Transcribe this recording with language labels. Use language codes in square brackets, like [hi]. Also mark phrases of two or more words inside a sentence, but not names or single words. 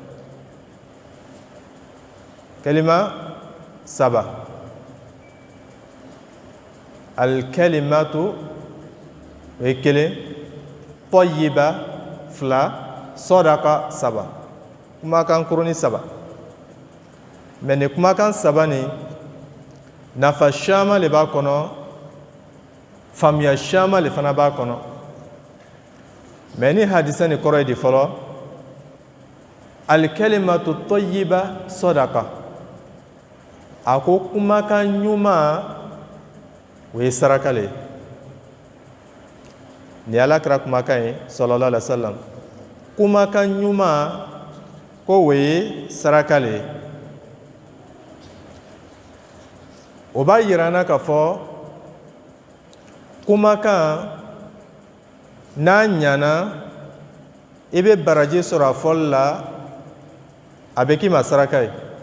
[bm] kelima 3 alkalimatu o ye 1 tayyiba 2 sadaqa 3 kumakan kuruni 3 mais ni kumakan 3 ni nafa caman le b'a kɔnɔ faamuya caman le fana b'a kɔnɔ mais ni hadisa ni kɔrɔ ye di fɔlɔ [ar] الكلمة الطيبة صدقة [bm] a ko kumakan ɲuman o ye saraka le ni alakira kumakan ye [ar] صلى الله عليه وسلم [bm] kumakan ɲuman ko o ye saraka le o b'a yira an na k'a fɔ kumakan n'a ɲana i bɛ baraji sɔrɔ a fɔli la a bɛ k'i ma saraka ye